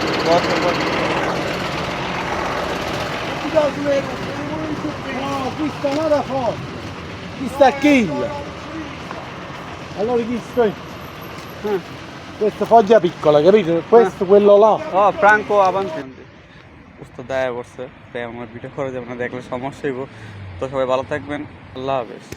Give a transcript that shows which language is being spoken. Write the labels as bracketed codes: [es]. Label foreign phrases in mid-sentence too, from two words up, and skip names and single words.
[it] 4. No, questa è una da fuori. Questa è kill. Allora chi sto? Questa foglia piccola, capito? Questo quello là. Oh, Franco avanti. [bn] বুঝতে দেয়া করছে, তাই আমার ভিডিও করে যাবে না, দেখলে সমস্যা হইব। তো সবাই ভালো থাকবেন, আল্লাহ হাফেজ।